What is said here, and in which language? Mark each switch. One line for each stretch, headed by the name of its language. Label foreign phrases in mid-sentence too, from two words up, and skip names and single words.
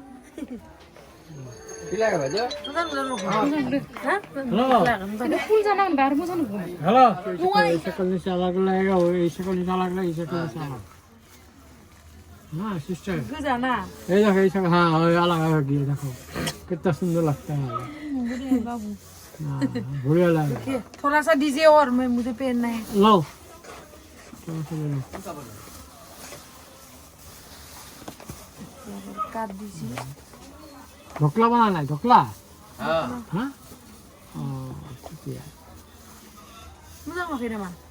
Indonesian: Gila aja.
Bodo: मोजां नुदों हा फुल जानांगोन दा आरो मोजां नुगोन
Indonesian: Halo. Sekali salah lagi, sekali salah lagi, sekali salah. Nah, sister.
Bodo: गोजाना
Hindi: ये देखो इसका हाँ अलग अलग ये देखो कितना सुंदर लगता है हाँ बढ़िया लगा थोड़ा सा दीजिए और मैं मुझे पहनना है लो थोड़ा सा ले लो काट दीजिए ढोकला बनाना है ढोकला हाँ ठीक है
Bodo: मोजां नुवाखै नामा